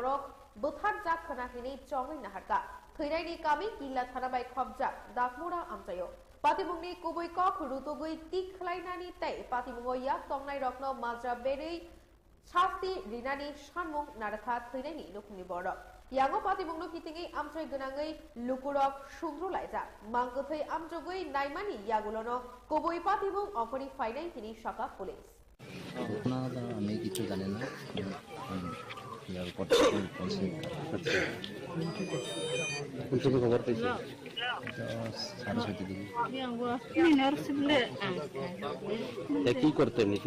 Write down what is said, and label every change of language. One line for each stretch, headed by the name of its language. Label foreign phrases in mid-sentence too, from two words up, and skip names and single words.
Kok Borok: बरक बोथारजाक खोनाखिनि चङै नाहारका थैनायनि कामि किल्ला थानाबाय खबजाक दागमुरा आमचायो पातिमुंनि कुबै कक रुतुगै तिखलायनानि तै पातिमुंगो याक तंनाय रत्न माज्रा बेरै शास्ति रिनानि सानमुं नारखा थैनायनि लुखुंनि बरक यांगो पातिमुंनो हितिङै आमचाय गोनाङै लुकुरक सुंद्रुलायजा मांगथै आमजगै नायमानि यागुलनो कुबै पातिमुं अखनि फाइनाय हिनि शाखा पुलिस
Bangla: ঘটনা আমি কিছু জানি না ইয়ার উপর তুমি খবর পেয়েছো সাড়ে 6টার দিকে কি করতে এমনিতে